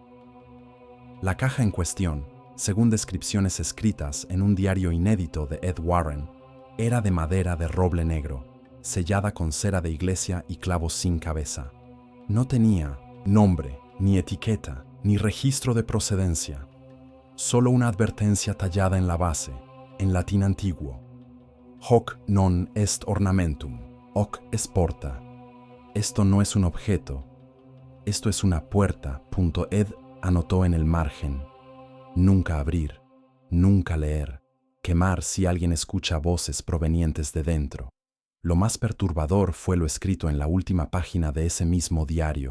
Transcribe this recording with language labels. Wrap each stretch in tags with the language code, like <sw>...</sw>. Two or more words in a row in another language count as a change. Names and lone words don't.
<es>La caja en cuestión, según descripciones escritas en un diario inédito de Ed Warren, era de madera de roble negro, sellada con cera de iglesia y clavos sin cabeza. No tenía nombre, ni etiqueta, ni registro de procedencia. Solo una advertencia tallada en la base, en latín antiguo.</es> <la>Hoc non est ornamentum, hoc est porta.</la> <es>Esto no es un objeto, esto es una puerta. Ed anotó en el margen. Nunca abrir, nunca leer, quemar si alguien escucha voces provenientes de dentro. Lo más perturbador fue lo escrito en la última página de ese mismo diario.</es>